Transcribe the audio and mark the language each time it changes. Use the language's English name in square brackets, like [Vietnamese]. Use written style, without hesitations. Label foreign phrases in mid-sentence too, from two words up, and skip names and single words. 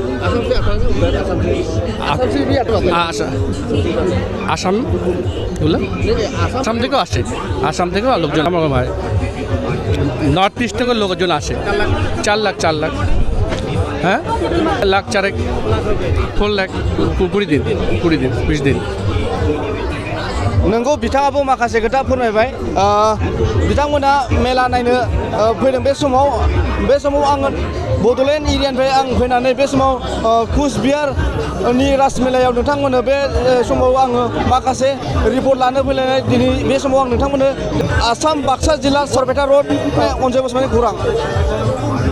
[Bangla] আসাম থেকেও আসে আসাম থেকেও লোকজন আমার হয় নর্থ ইস্ট থেকেও লোকজন আসে 4 লাখ হ্যাঁ লাখ 4 লাখ 20 দিন 20 দিন [Bodo] नोंगौ बिथाङाबो माखासे खोथा फोरमायबाय बिथांमोना मेला नायनो फैदों बे समाव आङो बड'लेण्ड एरियानिफ्राय आं फैनानै बे समाव कुचबिहारनि राजमेलायाव नोंथांमोननो बे समाव आङो माखासे रिपर्ट लानो फैलायनाय दिनै बे समाव आं नोंथांमोननो आसाम बाक्सा जिल्ला सरपेटा रड अनजय बसुमतारी खौरां